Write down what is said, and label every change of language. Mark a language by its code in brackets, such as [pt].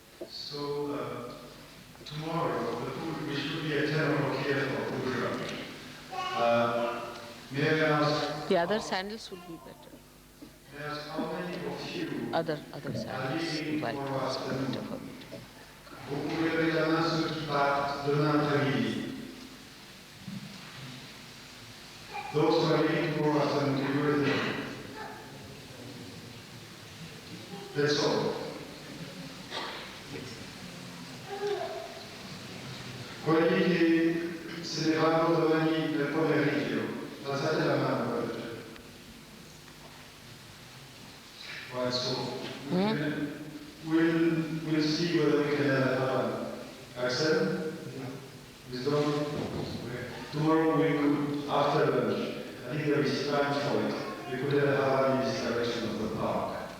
[en] So tomorrow we should be at 10 o'clock here for puja. May I ask? The other sandals would be better. May I ask how many of you Other sandals, white ones would be better for me. [fr] vous pouvez lever la main ceux qui partent demain après-midi? [en] Those who are leaving tomorrow afternoon, can you raise them? That's all. [it] Quelli che se ne vanno domani nel pomeriggio, alzate la mano. [en] Right, so we'll see whether we can have Axel, wisdom. Tomorrow we could, after lunch, I think there is time for it, we could have a in this direction of the park.